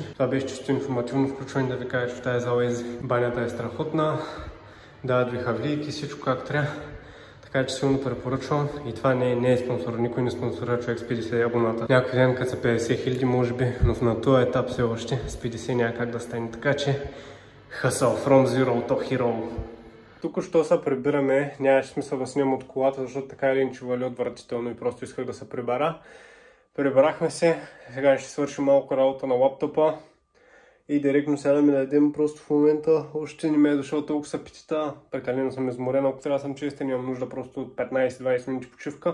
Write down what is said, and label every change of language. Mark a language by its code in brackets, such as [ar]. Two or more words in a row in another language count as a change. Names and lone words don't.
[bg] Това беше чисто информативно включване, да ви кажа, че в тази зала банята е страхотна, дават ви хавлийки, всичко както трябва. Така че силно препоръчвам и това не е спонсор, никой не спонсора човек с 50 абоната. Някой ден като са 50 000 може би, но на този етап все още с 50 няма как да стане. Така че [en] hustle from zero to hero. [bg] Тук-що се прибираме, нямаше смисъл да снимам от колата, защото така или иначе вали отвратително и просто исках да се прибера. Прибрахме се, сега ще свършим малко работа на лаптопа и директно сядаме да ядем. Просто в момента още не ме е дошъл толкова с апетита, прекалено съм изморен, ако трябва да съм честен, имам нужда просто от 15-20 минути почивка.